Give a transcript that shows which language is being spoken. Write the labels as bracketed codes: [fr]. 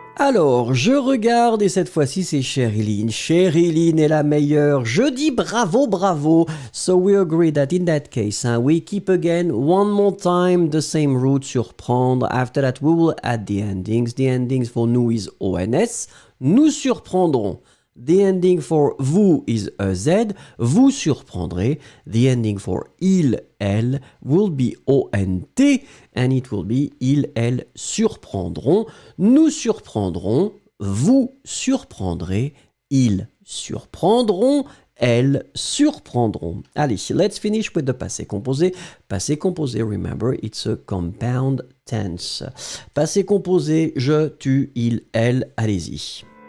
[fr] Alors, je regarde et cette fois-ci c'est Chériline. Chériline est la meilleure. Je dis bravo, bravo. [en] So we agree that in that case, we keep again one more time the same root, surprendre. After that, we will add the endings. The endings for nous is ONS. [fr] Nous surprendrons. [en] The ending for vous is EZ. [fr] Vous surprendrez. [en] The ending for il, elle will be ONT. And it will be [fr] ils, elles surprendront. Nous surprendrons. Vous surprendrez. Ils surprendront. Elles surprendront. Allez, [en] let's finish with the passé composé. Passé composé, remember, it's a compound tense. [fr] Passé composé, je, tu, il, elle, allez-y.